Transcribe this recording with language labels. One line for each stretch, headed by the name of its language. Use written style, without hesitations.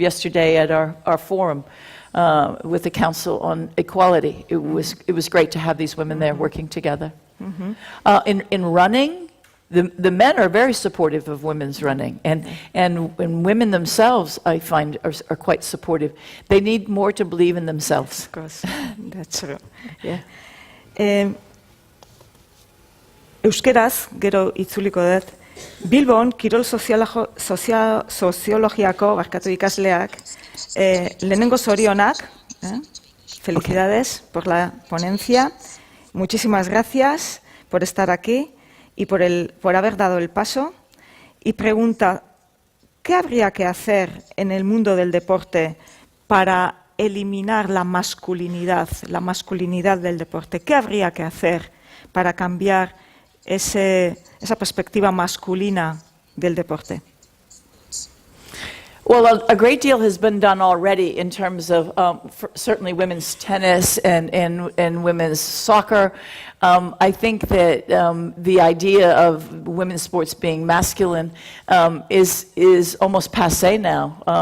English: Yesterday at our forum with the Council on Equality, it was great to have these women there working together. In running, the men are very supportive of women's running, and women themselves, I find, are quite supportive. They need more to believe in themselves. Of course, that's true. Yeah.
Basque: Euskeraz, gero itzuliko dut, Bilbon, kirol soziologiako ikasleak, lehenengo zorionak,
Spanish: felicidades por la ponencia, muchísimas gracias por estar aquí y por haber dado el paso, y pregunta, ¿qué habría que hacer en el mundo del deporte para eliminar la masculinidad del deporte? ¿Qué habría que hacer para cambiar esa perspectiva masculina del deporte?
English: Well, a great deal has been done already in terms of certainly women's tennis and women's soccer. I think that the idea of women's sports being masculine is almost passé now.